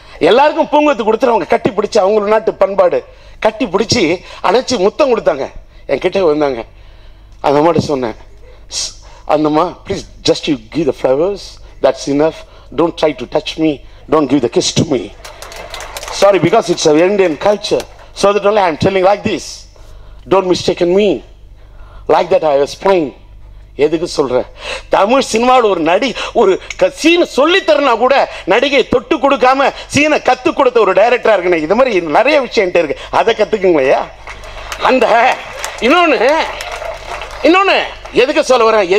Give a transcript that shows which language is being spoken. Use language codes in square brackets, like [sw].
[ta] எல்லாருக்கும் பூங்கொத்து கொடுத்துட்டு அவங்க கட்டி பிடிச்சி, அவங்களோட நாட்டு பண்பாடு, கட்டி பிடிச்சி அணைச்சி முத்தம் கொடுத்தாங்க. என் கிட்ட வந்தாங்க. அந்த அம்மாட்ட சொன்னேன், அந்தம்மா [en] Please just you give the flowers, that's enough, don't try to touch me, don't give the kiss to me. Sorry, because it's an Indian culture. So that only I am telling like this. Don't mistaken me. Like that I was playing. [ta] எதுக்கு சொல்ற? தமிழ் சினிமாவில் ஒரு ஒரு சீனை சொல்லி தரனா கூட நடிகை தொட்டு கொடுக்காம சீனை கத்து கொடுத்த ஒரு டைரக்டரா இருக்குன்னு இது மாதிரி நிறைய விஷயம் இருக்கு. அதை கத்துக்குங்களையா? அந்த இன்னொன்னு எதுக்கு சொல்ல வரேன்?